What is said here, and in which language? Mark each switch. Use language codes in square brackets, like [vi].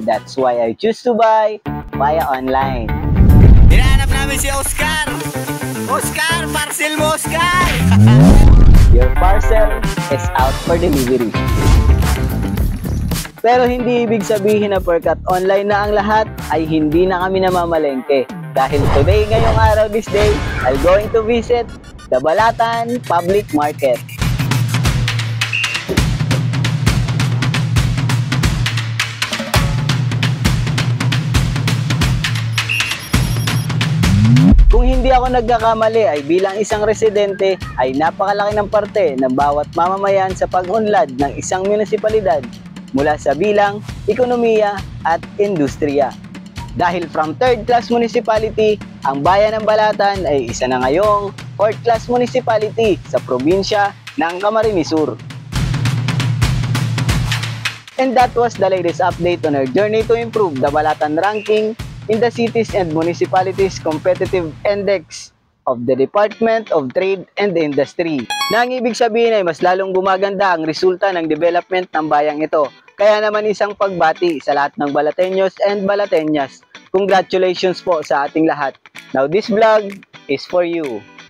[en] That's why I choose to buy via online. [tl] Hinahanap namin si Oscar! Oscar! Parcel mo, Oscar! [en] Your parcel is out for delivery. [tl] Pero hindi ibig sabihin na porkat online na ang lahat ay hindi na kami namamalengke. [en] Dahil today, ngayong araw, this day, I'm going to visit the Balatan Public Market. [tl] Kung hindi ako nagkakamali ay bilang isang residente ay napakalaki ng parte ng bawat mamamayan sa pag-unlad ng isang munisipalidad mula sa bilang, ekonomiya at industriya. Dahil from third class municipality, ang bayan ng Balatan ay isa na ngayong fourth class municipality sa probinsya ng Camarines Sur. [en] And that was the latest update on our journey to improve the Balatan ranking in the Cities and Municipalities Competitive Index of the Department of Trade and Industry. [tl] Na ang ibig sabihin ay mas lalong gumaganda ang resulta ng development ng bayang ito. Kaya naman isang pagbati sa lahat ng Balateños and Balateñas. [en] Congratulations po sa ating lahat. Now this vlog is for you.